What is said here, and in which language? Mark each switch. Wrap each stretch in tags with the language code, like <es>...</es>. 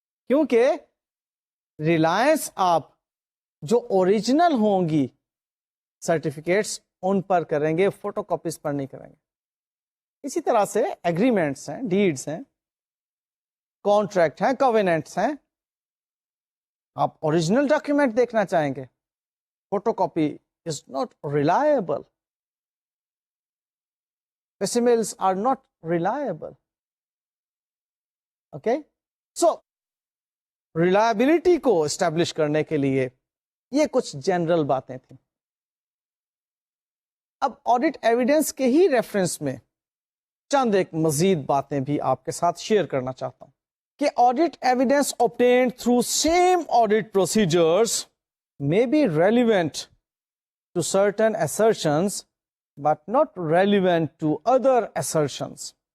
<ur>کیونکہ ریلائنس آپ جو اوریجنل ہوں گی سرٹیفکیٹس ان پر کریں گے، فوٹو کاپیز پر نہیں کریں گے. اسی طرح سے ایگریمنٹس ہیں، ڈیڈس ہیں، کانٹریکٹ ہیں، کویننٹس ہیں، آپ اوریجنل ڈاکیومنٹ دیکھنا چاہیں گے،</ur> <en>Photocopy is not reliable. Facsimiles are not reliable. Okay?</en> <ur>So, reliability کو اسٹیبلش کرنے کے لیے یہ کچھ جنرل باتیں تھیں. اب آڈٹ ایویڈنس کے ہی ریفرنس میں چند ایک مزید باتیں بھی آپ کے ساتھ شیئر کرنا چاہتا ہوں کہ audit evidence</ur> <en>obtained through same audit procedures may be relevant to certain assertions but not relevant to other assertions.</en>